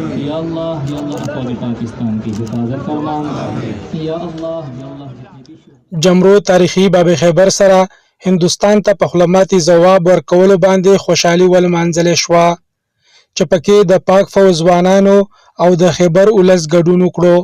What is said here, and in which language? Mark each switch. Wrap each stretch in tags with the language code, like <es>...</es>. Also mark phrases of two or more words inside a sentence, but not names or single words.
<ur>یا اللہ فوج پاکستان کی حفاظت فرما یا اللہ.</ur> <ps>جمرود تاریخي باب خیبر سره هندوستان ته په خپلماتي ځواب ورکولو باندې خوشحالي ولمانځلې شوه چې پکې د پاک فوج ځوانانو او د خیبر ولس ګډون وکړو.</ps>